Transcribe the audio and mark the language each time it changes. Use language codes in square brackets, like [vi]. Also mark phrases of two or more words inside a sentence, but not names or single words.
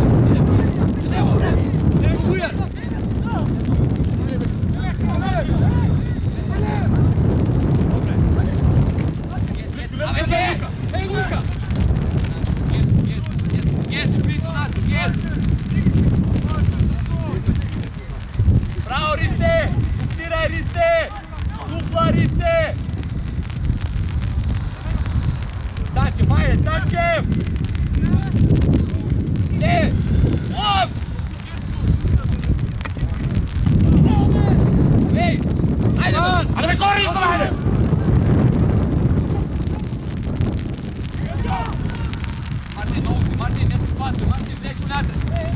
[mk] Ej, Luka! Jest, szprit, jest! Ристе! Дупла Ристе! Танчев, хайде, Танчев! Не! Оп! Ей! Хайде, айде бе, гори, хайде! Мартин, много си, Мартин, не се спасва, Мартин, влеч унатре!